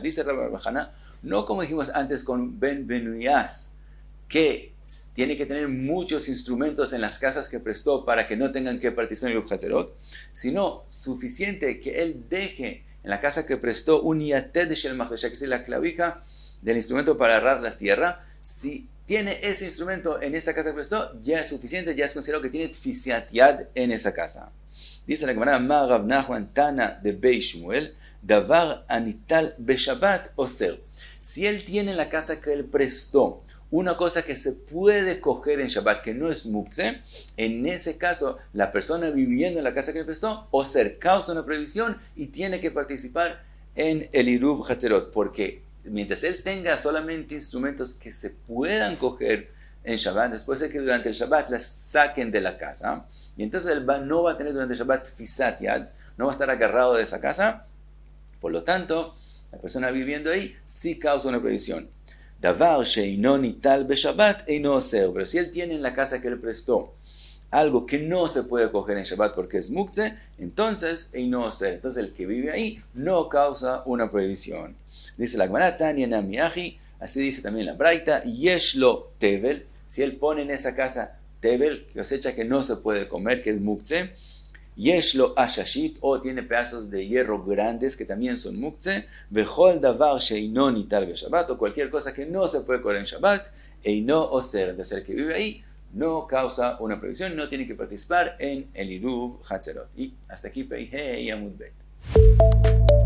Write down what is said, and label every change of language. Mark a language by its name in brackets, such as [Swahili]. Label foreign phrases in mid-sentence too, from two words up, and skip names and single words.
[Spanish] Dice Rabbe Bar Hana, no como dijimos antes con Ben Bunyas, que tiene que tener muchos instrumentos en las casas que prestó para que no tengan que participar en el Iruv Hatzerot, sino suficiente que él deje en la casa que prestó un [Hebrew] yated shel macharisha, [Spanish] que es la clavija del instrumento para agarrar la tierra. Si tiene ese instrumento en esta casa que prestó, ya es suficiente, ya es considerado que tiene [Hebrew] tfisat yad [Spanish] en esa casa. Dice la Gemara, [Aramaic] Ma Rav Nachman Tana de Bei Shmuel, Davar anital beshabat oser. [Spanish] Si él tiene en la casa que él prestó una cosa que se puede coger en Shabbat, que no es muktzeh, en ese caso, la persona viviendo en la casa que él prestó, oser, causa una prohibición y tiene que participar en el Iruv Hatzerot, porque mientras él tenga solamente instrumentos que se puedan coger en Shabbat, después de que durante el Shabbat las saquen de la casa, y entonces él no va a tener durante el Shabbat [Hebrew] tfisat yad, [Spanish] no va a estar agarrado de esa casa, por lo tanto, la persona viviendo ahí sí causa una prohibición. [Hebrew] Davar sheino nital beshabbat eino oser, [Spanish] pero si él tiene en la casa que él prestó algo que no se puede coger en Shabbat porque es muktzeh, entonces [Hebrew] eino oser, [Spanish] entonces el que vive ahí no causa una prohibición. Dice la Gemara, [Aramaic] Tanya namiachi, [Spanish] así dice también la Braita, [Hebrew] yeshlo tevel, [Spanish] si él pone en esa casa tevel, cosecha que no se puede comer, que es muktzeh, [Hebrew] yeshlo ashashit, [Spanish] o tiene pedazos de hierro grandes que también son muktzeh, [Hebrew] vechol davar sheino nital beshabbat, [Spanish] o cualquier cosa que no se puede comer en Shabbat, [Hebrew] eino oser, [Spanish] entonces el que vive ahí no causa una prohibición, no tiene que participar en el Iruv Hatzerot. Y hasta aquí, [Hebrew] Pei Hei Amud Bet.